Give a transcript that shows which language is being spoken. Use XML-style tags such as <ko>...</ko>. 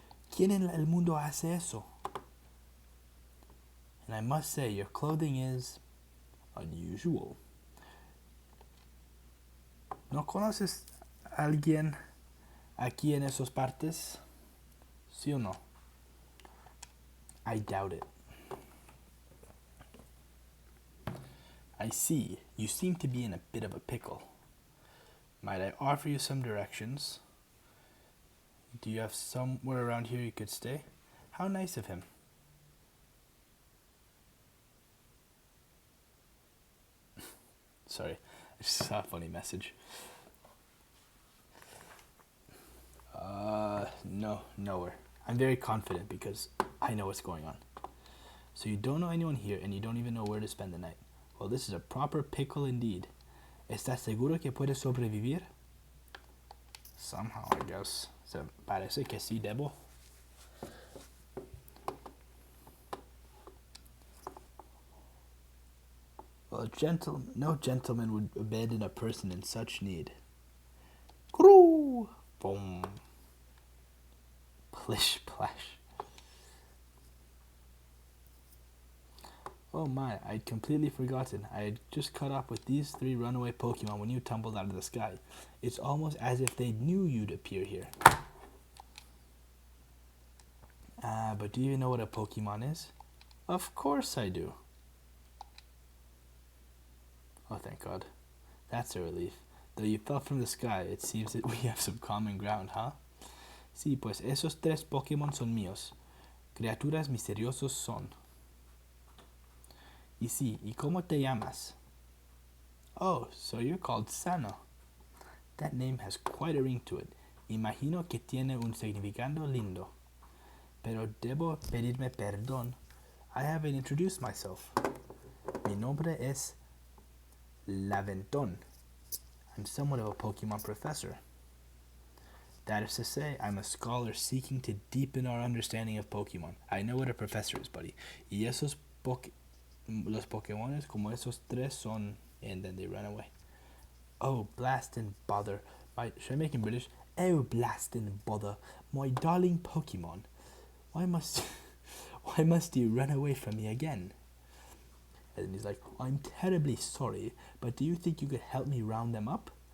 <es>¿Quién en el mundo hace eso?</es> <en>And I must say, your clothing is unusual.</en> <es>¿No conoces a alguien aquí en esas partes? ¿Sí o no?</es> <en>I doubt it. I see. You seem to be in a bit of a pickle. Might I offer you some directions? Do you have somewhere around here you could stay? How nice of him. Sorry, I just saw a funny message. No, nowhere. I'm very confident because I know what's going on. So you don't know anyone here and you don't even know where to spend the night. Well, this is a proper pickle indeed.</en> <es>¿Estás seguro que puedes sobrevivir?</es> <en>Somehow, I guess. So,</en> <es>parece que sí debo.</es> <en>Well, No gentleman would abandon a person in such need. Groo! Boom. Plish plash. Oh my, I'd completely forgotten. I had just caught up with these 3 runaway Pokemon when you tumbled out of the sky. It's almost as if they knew you'd appear here. But do you even know what a Pokemon is? Of course I do. Oh, thank God. That's a relief. Though you fell from the sky, it seems that we have some common ground, huh?</en> <es>Sí, pues esos 3 Pokémon son míos. Criaturas misteriosos son. Y sí, ¿y cómo te llamas?</es> <en>Oh, so you're called Sana. That name has quite a ring to it.</en> <es>Imagino que tiene un significado lindo. Pero debo pedirme perdón.</es> <en>I haven't introduced myself.</en> <es>Mi nombre es Laventón.</es> <en>I'm somewhat of a Pokemon professor. That is to say, I'm a scholar seeking to deepen our understanding of Pokemon. I know what a professor is, buddy.</en> <es>Y esos los Pokémones como esos 3 son...</es> <en>And then they run away. Oh, blast and bother. Should I make him British? Oh, blast and bother. My darling Pokemon. Why must you run away from me again? And he's like, I'm terribly sorry, but do you think you could help me round them up?</en>